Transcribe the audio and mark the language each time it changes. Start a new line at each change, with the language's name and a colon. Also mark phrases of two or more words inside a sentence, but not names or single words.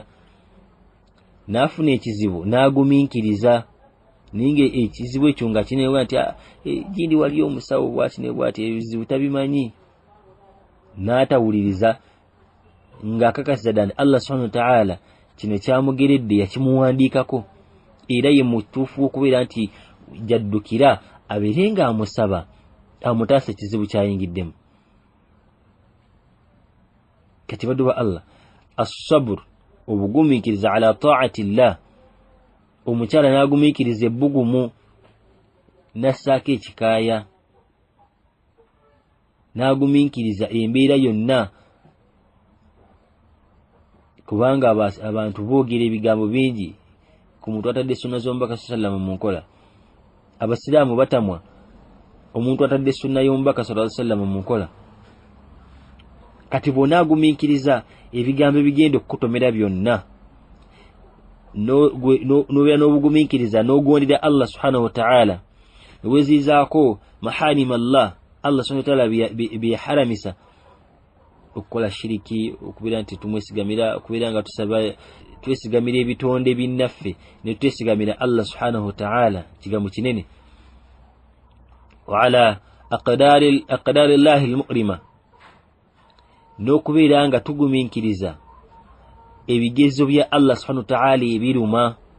Ganda: nafuna ekizibu naguminkiriza ninge ekizibu ekyo nga kinewa nti gindi wali omusawo bwati ne bwati ebizibu tabimanyi natawuliriza nga kakasiza ddala
Arabic: Allah subhanahu wa ta'ala
Ganda: kino kyamugeredde yakimuwandiikako era ye mutuufu okubeera nti jaddukira abeerenga amusaba amutaasa ekizibu kyayingiddemu. Kati baddu ba Allah as-sabr obugumiikiriza
Arabic: ala ta'ati llah
Ganda: omukyala n'agumiikiriza ebbugumu nassaako ekikaaya n'agumiikiriza embeera yonna kubanga abantu boogera ebigambo bingi ku muntu atadde sunna z'omubaka sallallahu mu nkola. Abasiraamu batamwa omuntu atadde sunna y'omubaka
Arabic: sallallahu alaihi wasallam
Ganda: mu nkola. Kati bonna agumiikiriza ebigambo ebigenda okukutomera byonna n'obeera n'obugumiikiriza n'ogondera
Arabic: Allah subhanahu wa ta'ala
Ganda: nowezizaako
Arabic: maharim Allah subhanahu wa ta'ala
Ganda: byeyaharamisa okukola shiriki okubeera nti tumwesigamira okubeera nga twesigamira ebitonde binnaffe ne twesigamira
Arabic: Allah subhanahu wa ta'ala
Ganda: kigambo kinene
Arabic: wa ala aqdari llahi almu'rima
Ganda: n'okubeera nga tugumiikiriza ebigezo bya
Arabic: Allah subhanahu wa ta'ala
Ganda: ebiruma.